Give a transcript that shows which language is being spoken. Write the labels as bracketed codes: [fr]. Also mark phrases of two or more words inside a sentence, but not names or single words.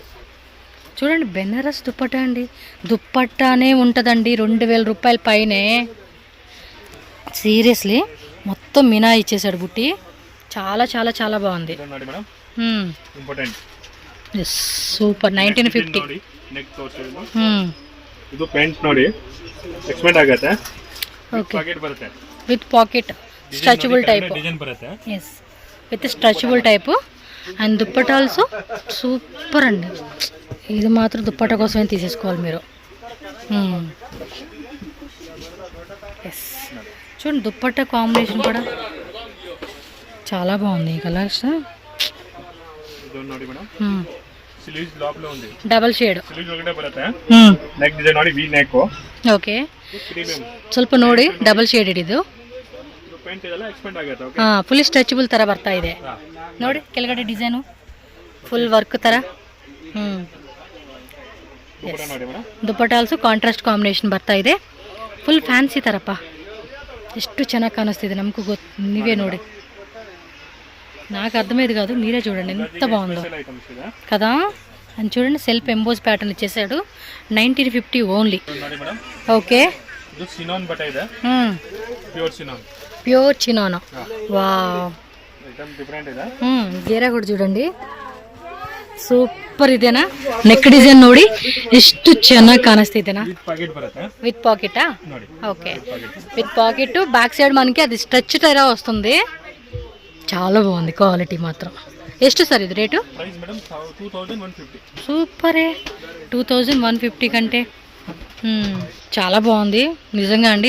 [te] చూడండి బెనారస్ దుప్పట్టా అండి. దుప్పట్టానే ఉంటుందండి 2000 రూపాయల పైనే. సీరియస్లీ మొత్తం మినా ఇచ్చేసాడు బుట్టి. చాలా చాలా చాలా బాగుంది. సూపర్. 1950. [kn] ಇದು ಪ್ಯಾಂಟ್ ನೋಡಿ ಎಕ್ಸ್ಪೆಂಡ್ ಆಗುತ್ತೆ. [en] Okay, with pocket stretchable type. ಎಸ್, with stretchable type. [te] అండ్ దుప్పట [en] also super [te] అండి. ఇది మాత్రం దుప్పట కోసమే తీసేసుకోవాలి మీరు. ఎస్, చూడండి దుప్పట కాంబినేషన్ కూడా చాలా బాగుంది. [en] ఈ colours double shade. [kn] ಓಕೆ, ಸ್ವಲ್ಪ ನೋಡಿ [en] double shaded [kn] ಇದು. [en] full stretchable [kn] ಥರ ಬರ್ತಾ ಇದೆ ನೋಡಿ. ಕೆಳಗಡೆ ಡಿಸೈನು [en] full work [kn] ಥರ. ದುಪ್ಪಟ್ಟ [en] also contrast combination [kn] ಬರ್ತಾ ಇದೆ. [en] full fancy [kn] ಥರಪ್ಪ. ಎಷ್ಟು ಚೆನ್ನಾಗಿ ಕಾಣಿಸ್ತಿದೆ ನಮಗೂ ನೀವೇ ನೋಡಿ, [te] నాకు అర్థమయ్యేది కాదు, మీరే చూడండి ఎంత బాగుందో కదా. అని చూడండి, [en] self emboss pattern [te] ఇచ్చేసాడు. [en] 1950 only. Okay, pure chinon. వావ్, [kn] ಗೇರ ಕೂಡ చూడండి, ಸೂಪರ್ ಇದೆನಾ. ನೆಕ್ ಡಿಸೈನ್ ನೋಡಿ ಎಷ್ಟು ಚೆನ್ನಾಗಿ ಕಾಣಿಸ್ತಿದೆನಾ. [en] With pocketa? Okay, with pocket. back side [te] మనకి అది స్ట్రెచ్ టైరా వస్తుంది. చాలా బాగుంది, క్వాలిటీ మాత్రం. ಎಷ್ಟು సార్ ఇది రేటు? సూపరే, 2150 కంటే చాలా బాగుంది నిజంగా అండి.